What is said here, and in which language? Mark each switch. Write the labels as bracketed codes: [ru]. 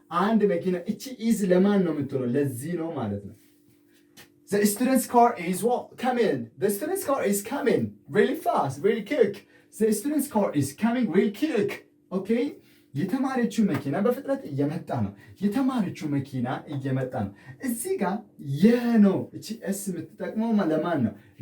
[am] አንድ መኪና። እቺ ኢዝ ለማን ነው የምትሆነው? ለዚህ ነው ማለት ነው። [en] the student's car is coming. The student's car is coming really fast, really quick. The student's car is coming really quick. Okay? [am] የተማሪዎቹ መኪና በፍጥነት እየመጣ ነው። የተማሪዎቹ መኪና እየመጣ ነው። እዚህ ጋር ነው እቺ ኤስ የምትጠቅመው ለማን ነው?